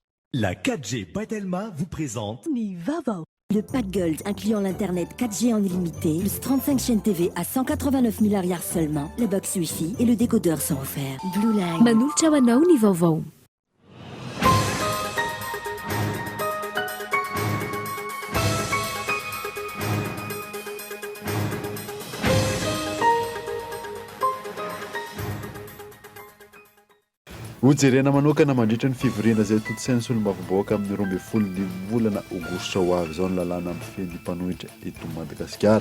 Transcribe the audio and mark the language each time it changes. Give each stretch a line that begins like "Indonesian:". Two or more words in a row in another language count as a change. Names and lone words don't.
French: La 4G Batelma vous présente Nivava. Le pack Gold incluant l'internet 4G en illimité, plus 35 chaînes TV à 189 milliards seulement, le box Wi-Fi et le décodeur sont offerts.
Malagasy: Blue Line. Manolotra ho anao ny vaovao. Hojerena manokana mandritra ny fivoriana izay totosaina sy olombavambahoaka amin'ny 12 volana aogositra ho avy izao ny lalàna amin'ny fehny mpanohitra eto Madagasikara.